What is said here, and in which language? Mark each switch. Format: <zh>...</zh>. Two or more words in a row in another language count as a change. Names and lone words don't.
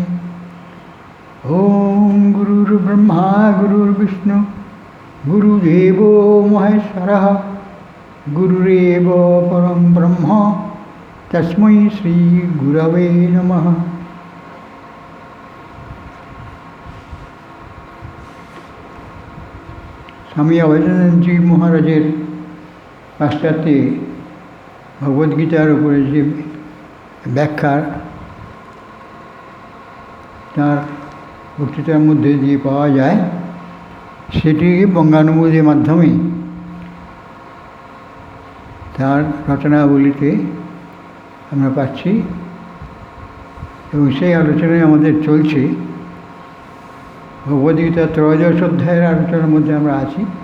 <sa>ॐ गुरुर्ब्रह्मा गुरुर्विष्णु गुरुदेवो महेश्वरः गुरुरेव परं ब्रह्म तस्मै श्री गुरवे नमः।</sa> <bn>স্বামী অভয়দানন্দজী মহারাজের পাশ্চাত্যে ভগবদ্গীতার উপরে যে ব্যাখ্যা তার বক্তৃতার মধ্য দিয়ে पाওয়া যায় সেটি বঙ্গানুবাদের মাধ্যমে তার রচনাবলিতে আমরা পাচ্ছি এবং সেই আলোচনায় আমাদের চলছে। ভগবদ্গীতা ত্রয়োদশ অধ্যায়ের আলোচনার মধ্যে আমরা আছি।</bn>